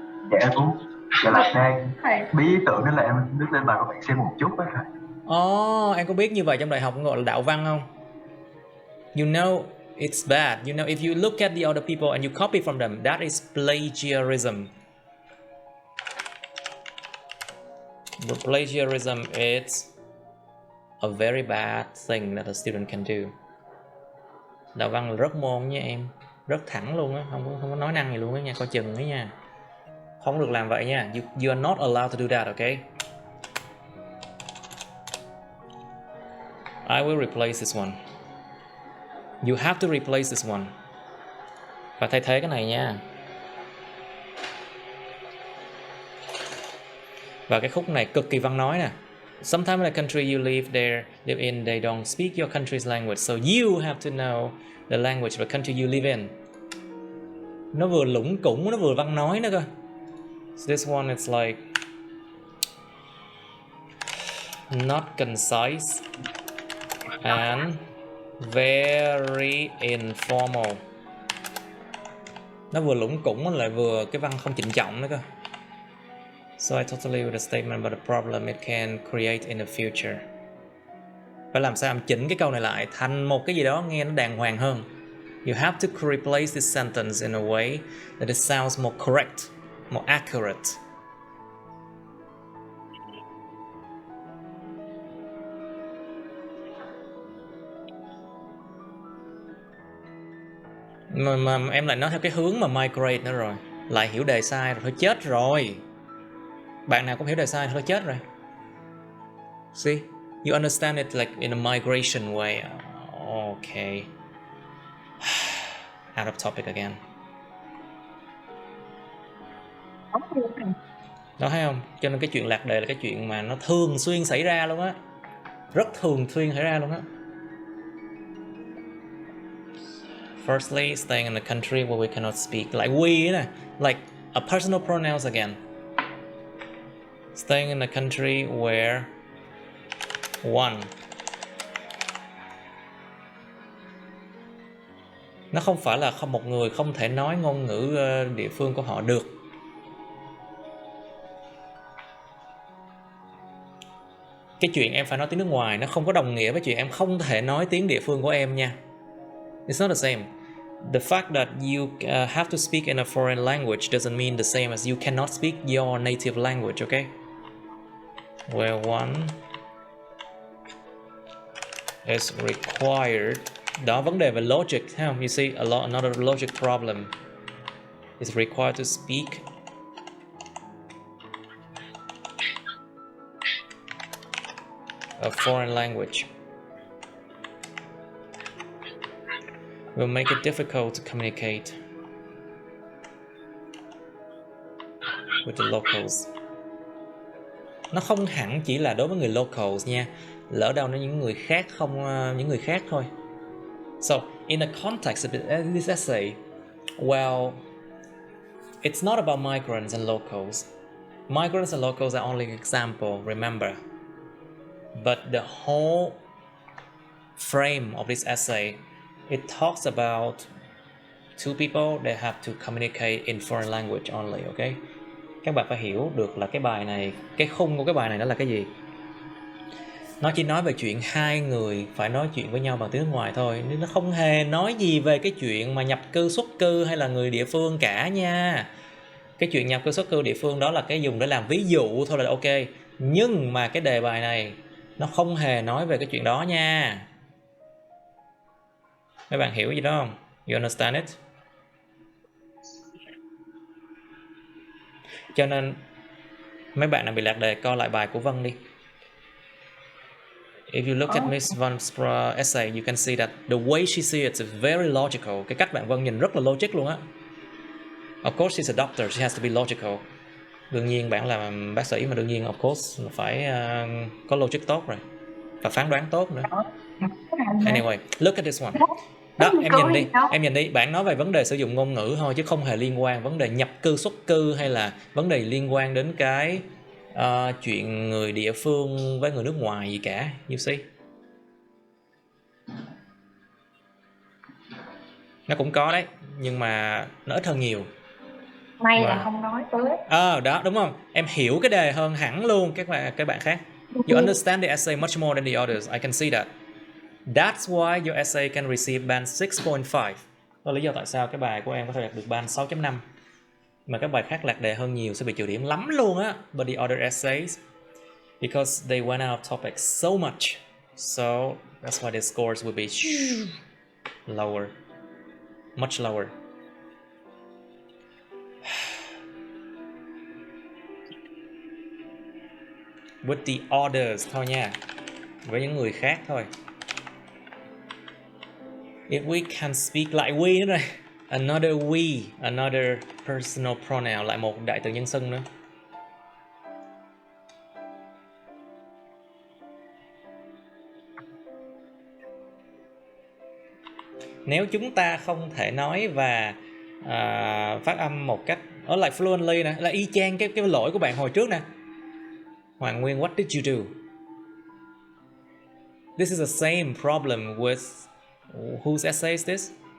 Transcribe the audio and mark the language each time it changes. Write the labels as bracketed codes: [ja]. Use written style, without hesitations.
[vi] Dạ em cũng là đang bí ý tưởng nên là em nước lên bài của bạn xem một chút á thầy. Em có biết như vậy trong đại học gọi là đạo văn không? [en] You know it's bad. You know if you look at the other people and you copy from them, that is plagiarism. But plagiarism is a very bad thing that a student can do. [vi] Đạo văn là rớt môn nha em, rớt thẳng luôn á, không có nói năng gì luôn á nha, coi chừng ấy nha. Không được làm vậy nha. [en] You are not allowed to do that, okay? I will replace this one. You have to replace this one. [vi] Và thay thế cái này nha. Và cái khúc này cực kỳ Văn nói nè. [en] Sometimes in the country you live in, they don't speak your country's language, so you have to know the language of the country you live in. [vi] Nó vừa lủng củng, nó vừa Văn nói nữa cơ. [en] So this one it's like not concise and very informal. [vi] Nó vừa lủng củng lại vừa cái văn không trịnh trọng nữa cơ. [en] So I totally agree with the statement about the problem it can create in the future. [vi] Phải làm sao em chỉnh cái câu này lại thành một cái gì đó nghe nó đàng hoàng hơn. [en] You have to replace this sentence in a way that it sounds more correct, more accurate. [vi] Mà em lại nói theo cái hướng mà migrate nữa rồi. Lại hiểu đề sai rồi, thôi chết rồi. Bạn nào cũng hiểu đề sai thôi chết rồi. [en] See? You understand it like in a migration way. Okay. Out of topic again. [vi] Đó, thấy không? Cho nên cái chuyện lạc đề là cái chuyện mà nó thường xuyên xảy ra luôn á. Rất thường xuyên xảy ra luôn á. [en] Firstly, staying in a country where we cannot speak. Like we nè, like a personal pronouns again. Staying in a country where one. [vi] Nó không phải là một người không thể nói ngôn ngữ địa phương của họ được. Cái chuyện em phải nói tiếng nước ngoài nó không có đồng nghĩa với chuyện em không thể nói tiếng địa phương của em nha. [en] It's not the same. The fact that you have to speak in a foreign language doesn't mean the same as you cannot speak your native language, okay? Where one is required. [vi] Đó, vấn đề về logic, thấy không? [en] You see, another logic problem. Is required to speak a foreign language. Will make it difficult to communicate with the locals. [vi] Nó không hẳn chỉ là đối với người locals nha. Lỡ đâu nó những người khác những người khác thôi. [en] So, in the context of this essay, well, it's not about migrants and locals. Migrants and locals are only an example, remember. But the whole frame of this essay, it talks about two people that have to communicate in foreign language only, okay? [vi] Các bạn phải hiểu được là cái bài này, cái khung của cái bài này nó là cái gì. Nó chỉ nói về chuyện hai người phải nói chuyện với nhau bằng tiếng nước ngoài thôi. Nó không hề nói gì về cái chuyện mà nhập cư xuất cư hay là người địa phương cả nha. Cái chuyện nhập cư xuất cư địa phương đó là cái dùng để làm ví dụ thôi là ok. Nhưng mà cái đề bài này nó không hề nói về cái chuyện đó nha. Mấy bạn hiểu gì đó không? [en] You understand it? [vi] Cho nên mấy bạn nào bị lạc đề coi lại bài của Vân đi. [en] If you look at Miss Van's essay, you can see that the way she sees it is very logical. [vi] Cái cách bạn Vân nhìn rất là logic luôn á. [en] Of course, she's a doctor, she has to be logical. [vi] Đương nhiên bạn là bác sĩ mà đương nhiên [en] of course [vi] phải có logic tốt rồi. Và phán đoán tốt nữa. [en] Anyway, look at this one. [vi] Đó, em nhìn đi, bạn nói về vấn đề sử dụng ngôn ngữ thôi chứ không hề liên quan vấn đề nhập cư xuất cư hay là vấn đề liên quan đến cái chuyện người địa phương với người nước ngoài gì cả. [en] You see? [vi] Nó cũng có đấy, nhưng mà nó ít hơn nhiều. May là không nói tới. Đó, đúng không? Em hiểu cái đề hơn hẳn luôn các bạn khác. [en] You understand the essay much more than the others. I can see that. That's why your essay can receive band 6.5. [vi] Đó là lý do tại sao cái bài của em có thể đạt được band 6.5. Mà các bài khác lạc đề hơn nhiều sẽ bị trừ điểm lắm luôn á. [en] But the other essays, because they went out of topic so much, so that's why their scores will be lower, much lower. With the others [vi] thôi nha, với những người khác thôi. [en] If we can speak [vi] lại we nữa rồi, [en] another we, another personal pronoun, [vi] lại một đại từ nhân xưng nữa. Nếu chúng ta không thể nói và phát âm một cách ở lại fluently nè, là y chang cái lỗi của bạn hồi trước nè. [en] Hoàng Nguyên, what did you do? This is the same problem with whose essay is this?